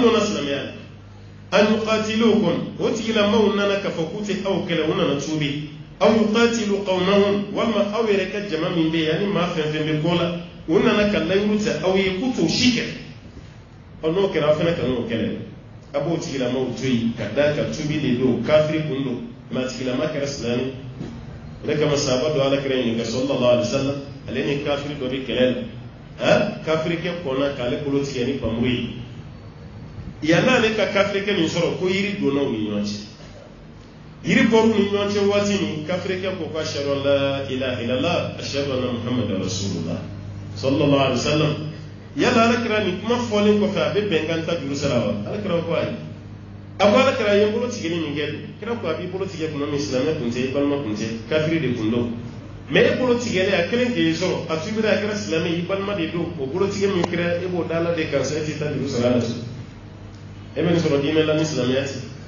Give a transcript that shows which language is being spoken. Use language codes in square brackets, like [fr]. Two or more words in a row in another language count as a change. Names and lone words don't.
[bm] donna silamɛya la [ar] أن يقاتلوكم [bm] o tigilamaw nana k'a fɔ k'u tɛ aw kɛlɛ u nana tuubi [ar] أو يقاتلوا قومهم [bm] walima aw yɛrɛ ka jama min bɛ yen ani maa fɛn fɛn bɛ ko la u nana ka layiru ta aw ye k'u t'o si kɛlɛ n'o kɛra fana ka n'o kɛlɛ a b'o tigilamaw to yen ka da ka tubi de don kafiri kun don mɛ a tigilama kɛra silamɛ o de kama sahaba dɔ ala kɛra ɲininka [ar] صلى الله عليه وسلم [bm] ale ni kafiri dɔ bɛ kɛlɛ la kafiri kɛ kɔnna k'ale bolo tigɛ ni pamuru ye yann'ale ka kafiri kɛ nin sɔrɔ ko yiri donna u ni ɲɔgɔn cɛ yiri bɔr'u ni ɲɔgɔn cɛ waati min kafiri kɛ ko ko [ar] أشهد أن لا إله إلا الله أشهد أن محمدا رسول الله صلى الله عليه وسلم [bm] yala alakira ni kuma fɔlen kɔfɛ a bɛ bɛnkan ta juru sara wa alakira ko ayi a ko alakira ye bolo tigɛ ni min kɛ kira ko a b'i bolo tigɛ kuma min silamɛ kun tɛ i balima kun tɛ kafiri de kun don mais e bolo tigɛlen a kelen k'e sɔrɔ a tubira a kɛra silamɛ i balima de don o bolo tigɛ min kɛra e b'o da ala de kan sa e tɛ taa juru sara la so e bɛ nin sɔrɔ diinɛ la ni silamɛya tɛ